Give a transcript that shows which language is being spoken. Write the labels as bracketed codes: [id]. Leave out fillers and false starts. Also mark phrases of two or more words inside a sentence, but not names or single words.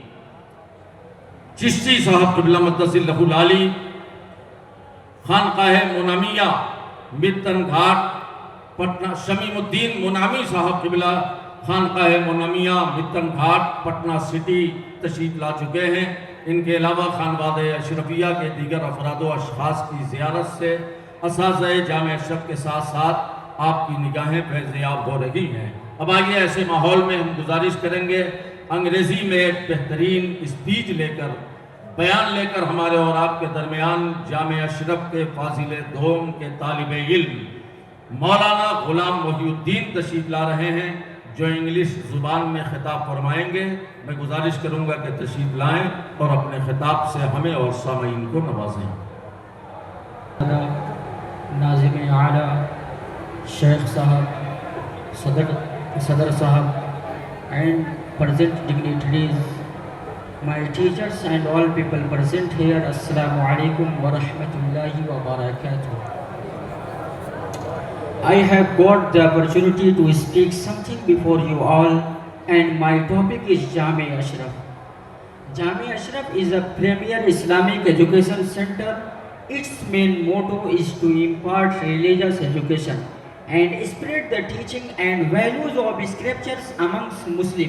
[ur] چشتی صاحب قبلہ مقدس اللہ العالی، خانقاہ منامیہ متن گھاٹ پٹنہ، شمیم الدین منامی صاحب قبلہ خانقاہ منامیہ متن گھاٹ پٹنہ سٹی تشریف لا چکے ہیں۔ ان کے علاوہ خانوادہ اشرفیہ کے دیگر افراد و اشخاص کی زیارت سے اساتذہ جامع اشرف کے ساتھ ساتھ آپ کی نگاہیں فیضیاب ہو رہی ہیں۔ اب آئیے ایسے ماحول میں ہم گزارش کریں گے انگریزی میں ایک بہترین اسپیچ لے کر، بیان لے کر ہمارے اور آپ کے درمیان جامع اشرف کے فاضل دوم کے طالب علم مولانا غلام محی الدین تشریف لا رہے ہیں، جو انگلش زبان میں خطاب فرمائیں گے۔ میں گزارش کروں گا کہ تشریف لائیں اور اپنے خطاب سے ہمیں اور سامعین کو نوازیں۔ ناظم اعلیٰ شیخ صاحب، صدر صاحب [en] and present dignitaries, my teachers and all people present here, [ar] السلام علیکم ورحمة الله وبركاته. [en] I have got the opportunity to speak something before you all, and my topic is Jami Ashraf. Jami Ashraf is a premier Islamic education center. Its main motto is to impart religious education and spread the teaching and values of scriptures amongst Muslims.